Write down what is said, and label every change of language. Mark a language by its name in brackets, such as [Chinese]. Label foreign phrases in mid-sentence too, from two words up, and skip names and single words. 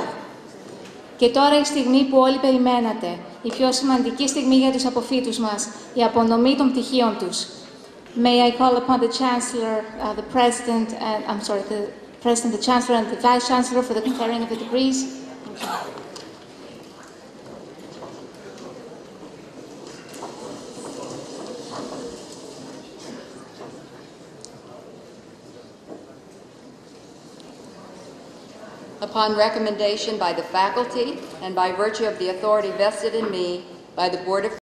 [Greek] Και τώρα η στιγμή που όλοι περιμένατε, η πιο σημαντική στιγμή για τους αποφύτους μας, η απονομή των πτυχίων τους. [English] May I call upon the Chancellor, the President, the Chancellor and the Vice Chancellor for the conferring of the degrees. Upon recommendation by the faculty and by virtue of the authority vested in me by the Board of